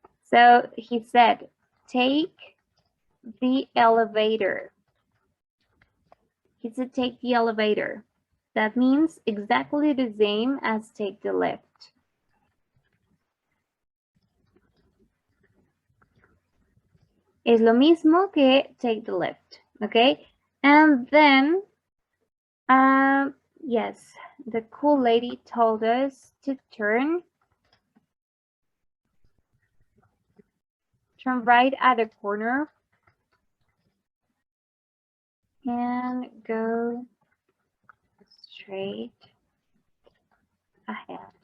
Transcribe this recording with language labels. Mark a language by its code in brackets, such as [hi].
[en] So he said, take the elevator. He said, take the elevator. That means exactly the same as take the lift. [es] Es lo mismo que [en] take the lift, [es] okay? [en] And then, yes, the cool lady told us to turn right at the corner and go straight ahead.